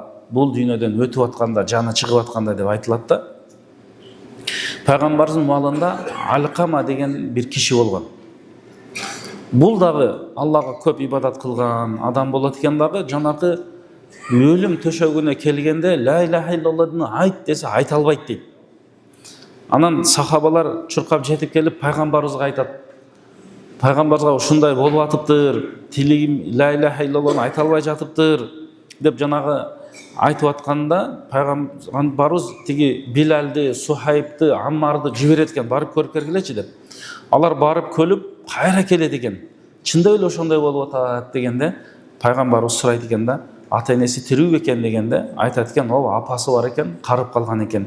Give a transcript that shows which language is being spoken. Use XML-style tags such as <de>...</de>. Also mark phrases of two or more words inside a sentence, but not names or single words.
<ky>Бул дүйнөдөн өтүп атканда, жаны чыгып атканда деп айтылат да. Пайгамбардын маалында Алкама деген бир киши болгон. Бул дагы Аллага көп ибадат кылган адам болот экен дагы, жанагы өлүм төшөгүнө келгенде</ky> <ar>لا إله إلا الله</ar> <ky>айт десе айта албайт дейт. Анан сахабалар чуркап жетип келип пайгамбарыбызга айтат: "Пайгамбарга ушундай болуп атыптыр, тилим</ky> <ar>لا إله إلا الله</ar> <ky>айта албай жатыптыр" деп жанагы айтып атканда, пайгамбарыбыз тиги Билалды, Сухайбты, Аммарды жиберет экен, барып көрүп бергилечи деп. Алар барып көлүп кайра келет экен. Чындап эле ошондой болуп атат дегенде, пайгамбарыбыз сурайт экен да, ата энеси тирүү экен дегенде, айтат экен: "Ооба, апасы бар экен, карып калган экен."</ky>